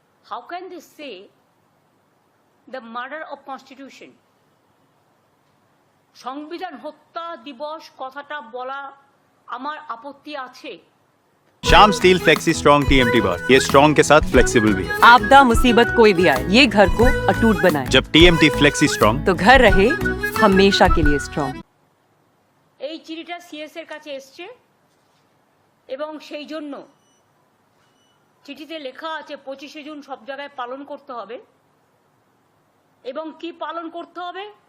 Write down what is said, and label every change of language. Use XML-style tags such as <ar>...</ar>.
<en>How can they say the murder of constitution?</en> <bn>সংবিধান হত্যা দিবস কথাটা বলা আমার আপত্তি আছে।</bn> <hi>शाम स्टील फ्लेक्सी स्ट्रॉन्ग TMT बार, ये स्ट्रॉन्ग के साथ फ्लेक्सिबल भी है। आपदा मुसीबत कोई भी आए, ये घर को अटूट बनाए। जब TMT फ्लेक्सी स्ट्रॉन्ग तो घर रहे हमेशा के लिए स्ट्रॉन्ग।</hi> <bn>এই চিঠিটা সিএস এর কাছে এসছে এবং সেই জন্য চিঠিতে লেখা আছে 25শে জুন সব জায়গায় পালন করতে হবে। এবং কি পালন করতে হবে?</bn>